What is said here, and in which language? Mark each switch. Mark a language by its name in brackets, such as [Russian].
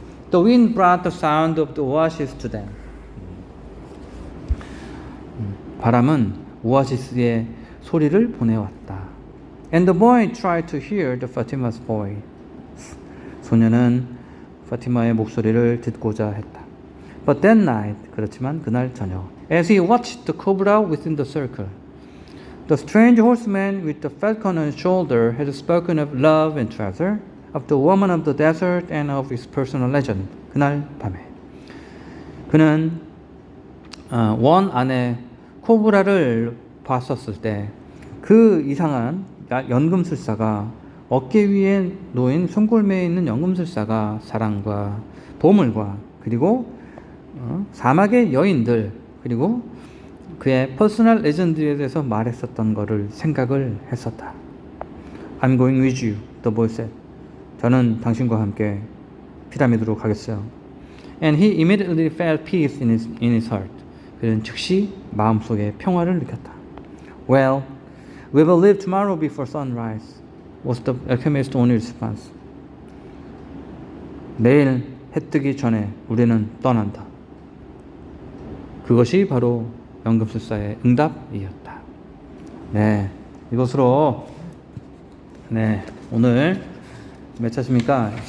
[English] The wind brought the sound of the oasis to them. [Korean] 바람은 오아시스의 소리를 보내왔다. [English] And the boy tried to hear the Fatima's voice. [Korean] 소년은 파티마의 목소리를 듣고자 했다. [English] But that night, [Korean] 그렇지만 그날 저녁, [English] as he watched the cobra within the circle, the strange horseman with the falcon on his shoulder had spoken of love and treasure, of the woman of the desert and of his personal legend. [Korean] 그날 밤에 그는 원 안에 코브라를 봤었을 때 그 이상한 연금술사가 어깨 위에 놓인 송골매에 있는 연금술사가 사랑과 보물과 그리고 사막의 여인들 그리고 그의 퍼스널 레전드에 대해서 말했었던 거를 생각을 했었다. [English] I'm going with you, the boy said. [Korean] 저는 당신과 함께 피라미드로 가겠어요. [English] And he immediately felt peace in his heart. [Korean] 그는 즉시 마음속에 평화를 느꼈다. [English] Well, we will leave tomorrow before sunrise. Was the alchemist's only response. [Korean] 내일 해 뜨기 전에 우리는 떠난다. 그것이 바로 연금술사의 응답이었다. 네, 이것으로 네 오늘 몇 차십니까?